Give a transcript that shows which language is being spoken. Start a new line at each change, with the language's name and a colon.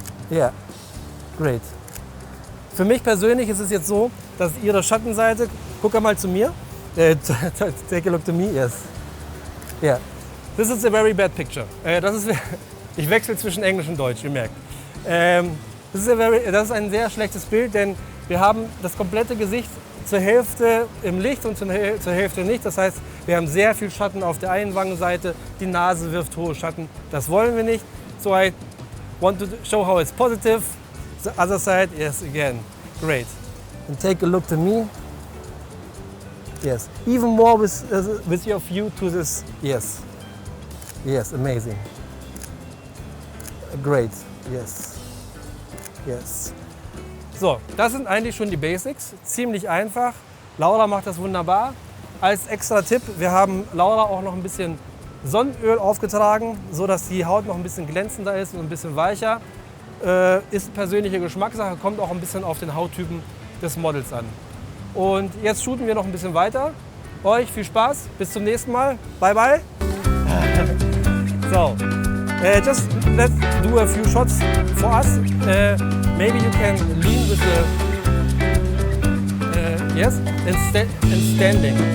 English: Yeah, great.
German: Für mich persönlich ist es jetzt so, dass ihre Schattenseite, guck mal zu mir,
English: take a look to me, yes. Yeah, this is a very bad picture.
German: Ich wechsle zwischen Englisch und Deutsch, ihr merkt. Das ist ein sehr schlechtes Bild, denn wir haben das komplette Gesicht zur Hälfte im Licht und zur Hälfte nicht. Das heißt, wir haben sehr viel Schatten auf der einen Wangenseite, die Nase wirft hohe Schatten. Das wollen wir nicht.
English: So I want to show how it's positive. The other side, yes, again, great. And take a look to me. Yes, even more with your view to this. Yes, yes, amazing. Great, yes, yes.
German: So, das sind eigentlich schon die Basics. Ziemlich einfach. Laura macht das wunderbar. Als extra Tipp, wir haben Laura auch noch ein bisschen Sonnenöl aufgetragen, sodass die Haut noch ein bisschen glänzender ist und ein bisschen weicher. Ist persönliche Geschmackssache, kommt auch ein bisschen auf den Hauttypen des Models an. Und jetzt shooten wir noch ein bisschen weiter. Euch viel Spaß, bis zum nächsten Mal.
English: Bye bye. So, just let's do a few shots for us. Maybe you can lean with the yes, and standing.